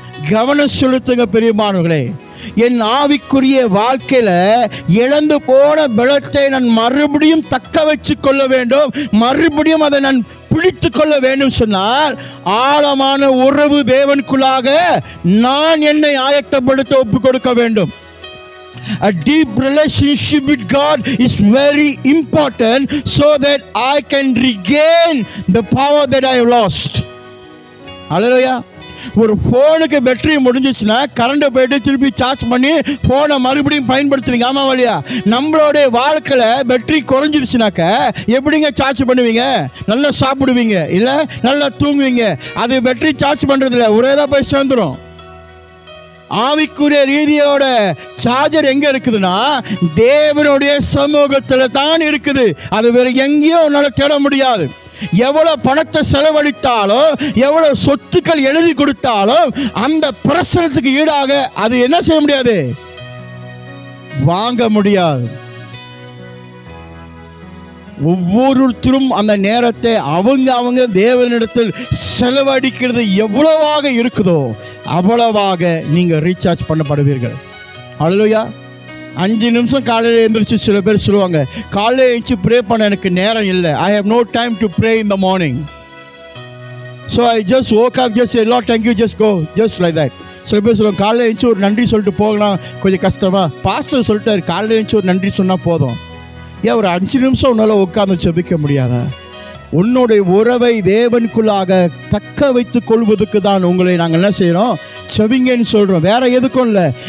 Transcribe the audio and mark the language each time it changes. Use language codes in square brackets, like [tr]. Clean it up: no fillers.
[ta] கவனம் செலுத்துங்க பெரியமானவர்களே. என் ஆவிக்குரிய வாழ்க்கையில இழந்து போன பலத்தை நான் மறுபடியும் தக்க வச்சு கொள்ள வேண்டும், மறுபடியும் அதை நான் பிடித்து கொள்ள வேண்டும் சொன்னால் ஆழமான உறவு தேவனுக்குள்ளாக நான் என்னை ஆயத்தப்படுத்த ஒப்பு கொடுக்க வேண்டும். [en] A deep relationship with God is very important so that I can regain the power that I have lost. Hallelujah. [ta] ஒரு ஃபோனுக்கு பேட்டரி முடிஞ்சிச்சுன்னா கரண்ட் போயிட்டு திருப்பி சார்ஜ் பண்ணி ஃபோனை மறுபடியும் பயன்படுத்துறீங்க. ஆமா வழியா, நம்மளுடைய வாழ்க்கையில் பேட்டரி குறைஞ்சிருச்சுனாக்க எப்படிங்க சார்ஜ் பண்ணுவீங்க? நல்லா சாப்பிடுவீங்க, இல்லை நல்லா தூங்குவீங்க. அது பேட்டரி சார்ஜ் பண்ணுறதில்ல, ஒரே தான் போய் சேர்ந்துடும். ஆவிக்குரிய ரீதியோட சார்ஜர் எங்க இருக்குதுன்னா தேவனுடைய சமூகத்தில் தான் இருக்குது. அது வேற எங்கேயும் உன்னால தேட முடியாது. எவ்வளவு பணத்தை செலவழித்தாலும் எவ்வளவு சொத்துக்கள் எழுதி கொடுத்தாலும் அந்த பிரசனத்துக்கு ஈடாக அது என்ன செய்ய முடியாது, வாங்க முடியாது. ஒவ்வொருத்தரும் அந்த நேரத்தை அவங்க தேவனிடத்தில் செலவழிக்கிறது எவ்வளவாக இருக்குதோ அவ்வளவாக நீங்க ரீசார்ஜ் பண்ணப்படுவீர்கள். அல்லேலூயா. 5 நிமிஷம் காலையில் எழுந்திரிச்சு சில பேர் சொல்லுவாங்க, காலையில் எழுந்திரிச்சு ப்ரே பண்ண எனக்கு நேரம் இல்லை. [en] I have no time to pray in the morning. So I just woke up, just say Lord thank you, just go, just like that. [ta] சில பேர் சொல்லுவாங்க, காலையில் எழுந்திரிச்சு ஒரு நன்றி சொல்லிட்டு போகலாம், கொஞ்சம் கஷ்டமா. பாஸ்டர் சொல்லிட்டாரு காலையில் எழுந்திரிச்சு ஒரு நன்றி சொன்னால் போதும். ஏன் ஒரு 5 நிமிஷம் உன்னால் உட்கார்ந்து ஜெபிக்க முடியாதா? உன்னுடைய உறவை தேவனுக்குள்ளாக தக்க வைத்துக் கொள்வதற்கு தான் உங்களை நாங்கள் என்ன செய்கிறோம், ஜெபிங்கன்னு சொல்கிறோம். வேற எதுக்கும் இல்லை.